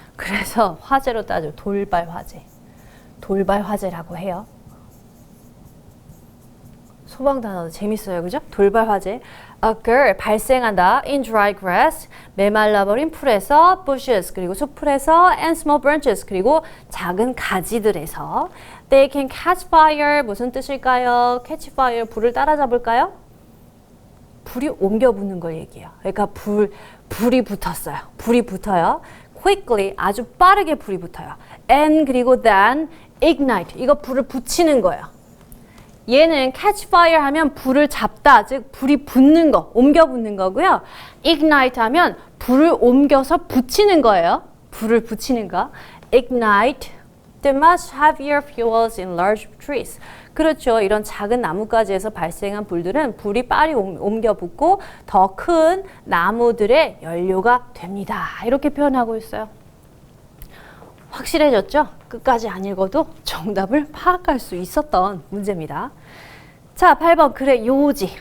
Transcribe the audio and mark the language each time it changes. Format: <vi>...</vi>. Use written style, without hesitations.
<ko>그래서 화재로 따져 돌발 화재. 돌발 화재라고 해요. 소방 단어도 재밌어요, 그죠? 돌발 화재. occur, 발생한다.</ko> <en>in dry grass,</en> <ko>메말라버린 풀에서, bushes, 그리고 숲풀에서,</ko> <en>and small branches,</en> <ko>그리고 작은 가지들에서.</ko> <en>They can catch fire,</en> <ko>무슨 뜻일까요? catch fire, 불을 따라잡을까요? 불이 옮겨 붙는 걸 얘기해요. 그러니까 불이 붙었어요. 불이 붙어요. quickly, 아주 빠르게 불이 붙어요. and 그리고 then, ignite, 이거 불을 붙이는 거예요. 얘는 catch fire 하면 불을 잡다, 즉 불이 붙는 거, 옮겨 붙는 거고요. ignite 하면 불을 옮겨서 붙이는 거예요. 불을 붙이는 거.</ko> <en>ignite the much heavier fuels in large trees.</en> <ko>그렇죠. 이런 작은 나뭇가지에서 발생한 불들은 불이 빨리 옮겨 붙고 더 큰 나무들의 연료가 됩니다. 이렇게 표현하고 있어요. 확실해졌죠? 끝까지 안 읽어도 정답을 파악할 수 있었던 문제입니다. 자, 8번. 그래, 요지.</ko>